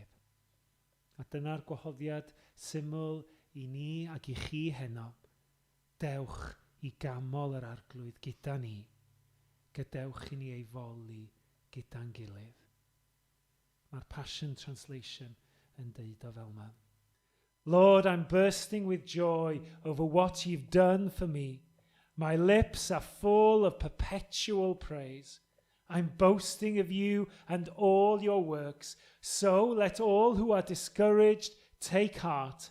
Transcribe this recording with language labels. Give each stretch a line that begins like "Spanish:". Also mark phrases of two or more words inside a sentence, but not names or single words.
Welsh: A dyna'r gwahoddiad syml I ni ac I chi heno. Dewch I gamol yr arglwydd gyda ni, gadewch I ni ei foli gyda'n gilydd. Mae'r Passion Translation yn deud o fel yma.
English: Lord, I'm bursting with joy over what you've done for me. My lips are full of perpetual praise. I'm boasting of you and all your works. So let all who are discouraged take heart.